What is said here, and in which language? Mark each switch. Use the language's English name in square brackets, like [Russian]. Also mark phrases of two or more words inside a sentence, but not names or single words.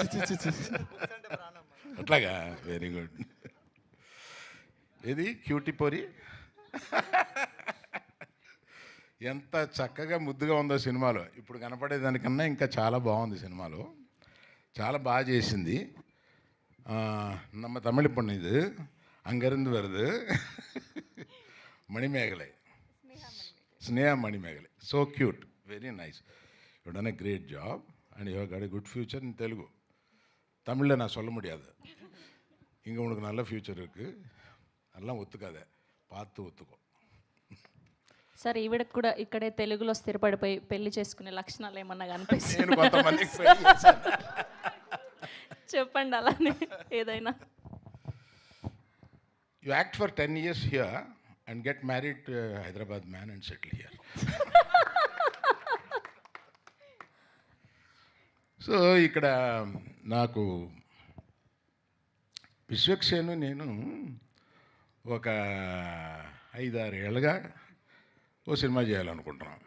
[Telugu] అట్లాగా? [English] very good. [Telugu] ఇది క్యూటీ పోరి ఎంత చక్కగా ముద్దుగా ఉందో సినిమాలో. ఇప్పుడు కనపడేదానికన్నా ఇంకా చాలా బాగుంది సినిమాలో. చాలా బాగా చేసింది. [Tamil] நம்ம தமிழ் பொண்ணு இது, அங்கேருந்து வருது. [Telugu] మణిమేగలై, స్నేహ మణిమేగలై. [English] so cute, very nice. you done a great job and you have got a good future in Telugu. [Tamil] தமிழில் நான் சொல்ல முடியாது. இங்கே உனக்கு நல்ல ஃபியூச்சர் இருக்குது, அதெல்லாம் ஒத்துக்காத, பார்த்து ஒத்துக்கோ. [Telugu] సరే, ఈవిడకు కూడా ఇక్కడే తెలుగులో స్థిరపడిపోయి పెళ్లి చేసుకునే లక్షణాలు ఏమన్నా కనిపిస్తాయి? నేను కొంతమందికి చెప్పండి అలానే ఏదైనా. [English] you act for 10 years here and get married to Hyderabad man and settle here. [Telugu] సో ఇక్కడ నాకు విశ్వక్సేను నేను ఒక 5-6 ఏళ్ళుగా ఓ సినిమా చేయాలనుకుంటున్నాం.